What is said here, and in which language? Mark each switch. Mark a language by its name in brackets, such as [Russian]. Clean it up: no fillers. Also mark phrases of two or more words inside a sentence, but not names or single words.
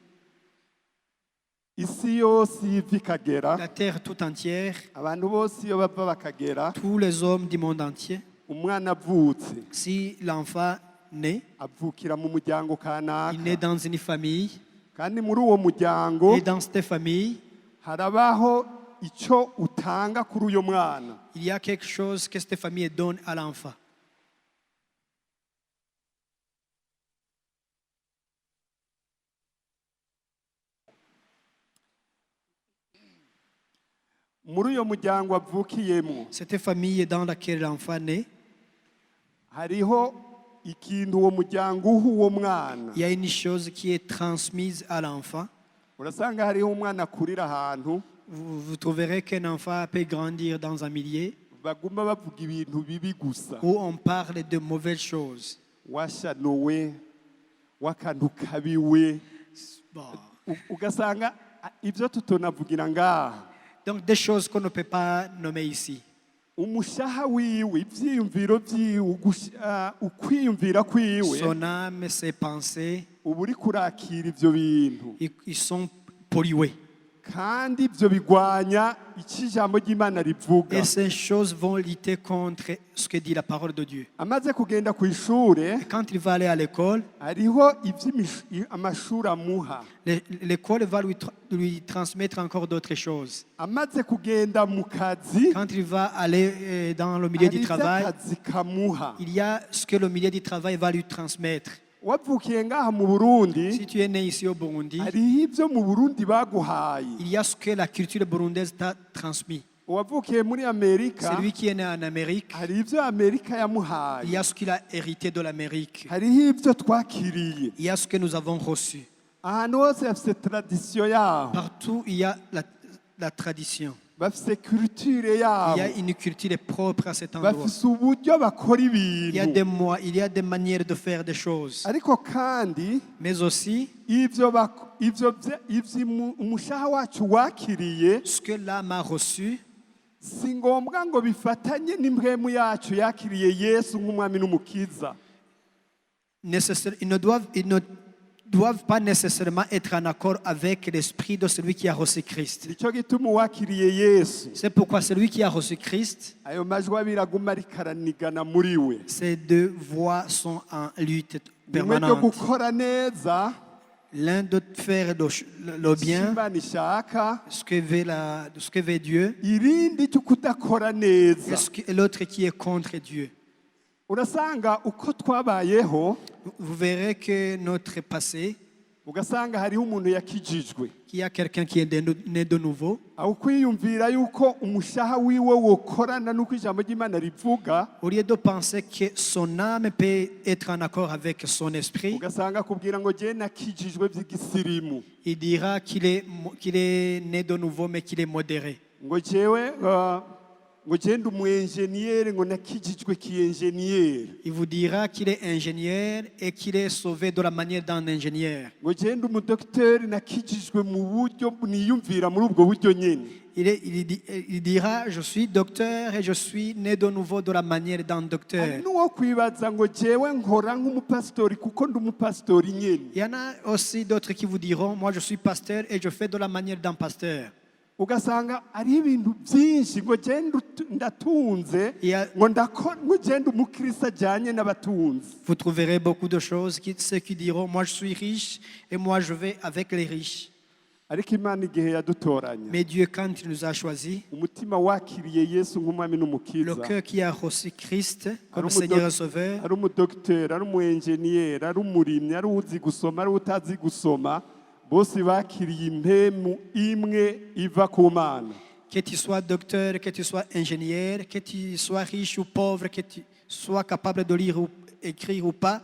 [Rundi] Isi yose iva ikagera, [French] La terre tout entière, [Rundi] abantu bose iyo bava bakagera, [French] tous les hommes du monde entier, [Rundi] umwana avutse [French] si l'enfant naît, [Rundi] avukira mu muryango kanaka, [French] il naît dans une famille, [Rundi] kandi muri uwo muryango [French] et dans cette famille, [Rundi] harabaho icyo utanga kuri uyo mwana. [French] il y a quelque chose que cette famille donne à l'enfant. [Rundi] Muri uyo muryango avukiyemo [French] Cette famille dans laquelle l'enfant naît, [Rundi] hariho ikintu uwo muryango uha uwo mwana. [French] il y a une chose qui est transmise à l'enfant. [Rundi] Urasanga hariho umwana akurira ahantu [French] Vous trouverez qu'un enfant peut grandir dans un milieu [Rundi] baguma bavuga ibintu bibi gusa, [French] où on parle de mauvaises choses. [Rundi] washanowe, wakantu kabiwe, [French] Bon. [Rundi] ugasanga ibyo tutonavugira ngaha. [French] Donc des choses qu'on ne peut pas nommer ici. [Rundi] Umushaha wiwe, ibyiyumviro byiwe, ukwiyumvira kwiwe, [French] Son âme, ses pensées, [Rundi] uba uri kurakira ibyo bintu, [French] ils sont pollués. [Rundi] kandi ibyo bigwanya icyo ijambo ry'Imana rivuga. [French] Et ces choses vont lutter contre ce que dit la parole de Dieu. [Rundi] Amaze kugenda ku ishure, [French] Et quand il va aller à l'école, [Rundi] hariho amashuri amuha. [French] l'école va lui transmettre encore d'autres choses. [Rundi] Amaze kugenda mu kazi, [French] Quand il va aller dans le milieu [Rundi] hari [French] du [Rundi] ibyo [French] travail, [Rundi] akazi kamuha. [French] il y a ce que le milieu du travail va lui transmettre. [Rundi] Wavukiye ngaha mu Burundi, [French] Si tu es né ici au Burundi, [Rundi] hariho ibyo mu Burundi baguhaye. [French] il y a ce que la culture burundaise t'a transmis. [Rundi] Uwavukiye muri Amerika, [French] Celui qui est né en Amérique, [Rundi] hari ibyo Amerika [French] il [Rundi] yamuhaye. [French] y a ce qu'il a hérité de l'Amérique. [Rundi] Hariho ibyo twakiriye. [French] Il y a ce que nous avons reçu. [Rundi] Ahantu hose bafite tradisiyo yabo, [French] Partout, il y a la tradition. [Rundi] bafite culture [French] Il y a [Rundi] yabo, [French] une culture propre à cet endroit. [Rundi] bafite uburyo bakora [French] Il y a [Rundi] ibintu. [French] il y a des manières de faire des choses. [Rundi] Ariko kandi [French] Mais aussi, [Rundi] umushaha wacu wakiriye [French] ce que l'âme a reçu, [Rundi] si ngombwa ngo bifatanye n'impwemu yacu yakiriye Yesu nk'umwami n'umukiza. [French] ils ne doivent pas nécessairement être en accord avec l'esprit de celui qui a reçu Christ. [Rundi] Nicyo gituma uwakiriye Yesu, [French] C'est pourquoi celui qui a reçu Christ, [Rundi] ayo majwi abiri aguma ariko aranigana muri we. [French] ces deux voix sont en lutte [Rundi] Rimwe ryo [French] permanente. [Rundi] gukora neza [French] L'un de faire le [Rundi] icyo [French] bien, [Rundi] Imana ishaka, [French] ce que veut Dieu, [Rundi] irindi cyo kudakora [French] et [Rundi] neza. [French] et l'autre qui est contre Dieu. [Rundi] Urasanga uko twabayeho [French] Vous verrez que notre passé, [Rundi] ugasanga hariho umuntu yakijijwe [French] qu'il y a quelqu'un qui est né de nouveau, [Rundi] aho kwiyumvira yuko umushaha wiwe wokorana n'uko ijambo ry'Imana rivuga, [French] au lieu de penser que son âme peut être en accord avec son esprit, [Rundi] ugasanga akubwira ngo je nakijijwe by'igisirimu, [French] il dira qu'il est né de nouveau, mais qu'il est modéré. [Rundi] ngo jewe ngo je ndi umu-enjeniyeri, ngo nakijijwe ki-enjeniyeri, [French] Il vous dira qu'il est ingénieur et qu'il est sauvé de la manière d'un ingénieur. [Rundi] ngo je ndi umudokiteri nakijijwe mu buryo niyumvira muri ubwo buryo nyene. [French] Il dira, je suis docteur et je suis né de nouveau de la manière d'un docteur. [Rundi] Hari n'uwo kwibaza ngo jewe nkora nk'umupasitori kuko ndi umupasitori nyene. [French] Il y en a aussi d'autres qui vous diront, moi je suis pasteur et je fais de la manière d'un pasteur. [Rundi] Ugasanga ari ibintu byinshi ngo je ndatunze, [French] Yeah. [Rundi] ngo je ndi umukristo ajyanye n'abatunzi. [French] Vous trouverez beaucoup de choses, ceux qui diront, moi je suis riche et moi je vais avec les riches. [Rundi] Ariko Imana igihe yadutoranya, [French] Mais Dieu, quand il nous a choisis, [Rundi] umutima wakiriye Yesu nk'umwami [French] le [Rundi] n'umukiza, [French] cœur qui a reçu Christ comme [Rundi] ari [French] Seigneur et Sauveur, [Rundi] ari umudokiteri, ari umu-enjeniyeri, ari umurimyi, ari uzi gusoma, ari utazi gusoma, bose bakiriye impemu imwe iva ku Mana. [French] que tu sois docteur, que tu sois ingénieur, que tu sois riche ou pauvre, que tu sois capable de lire ou écrire ou pas,